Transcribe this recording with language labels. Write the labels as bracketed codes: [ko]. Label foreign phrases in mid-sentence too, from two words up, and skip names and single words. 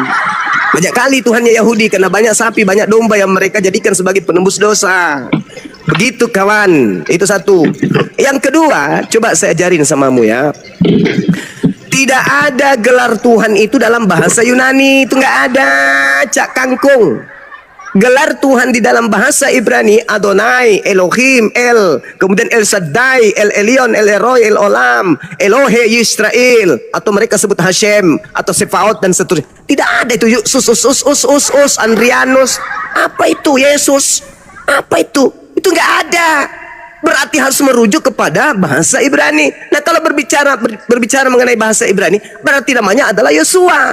[id] Banyak kali Tuhannya Yahudi karena banyak sapi, banyak domba yang mereka jadikan sebagai penebus dosa. Begitu kawan, itu satu. Yang kedua, coba saya ajarin samamu ya. Tidak ada gelar Tuhan itu dalam bahasa Yunani. Itu nggak ada, Cak Kangkung. Gelar Tuhan di dalam bahasa Ibrani Adonai, Elohim, El, kemudian El Shaddai, El Elyon, El Eroi, El Olam, Elohe Yisrael, atau mereka sebut Hashem atau Sefaot dan seterusnya. Tidak ada itu Sus, Andrianus. Apa itu Yesus? Apa itu? Itu nggak ada. Berarti harus merujuk kepada bahasa Ibrani. Nah, kalau berbicara mengenai bahasa Ibrani, berarti namanya adalah Yosua.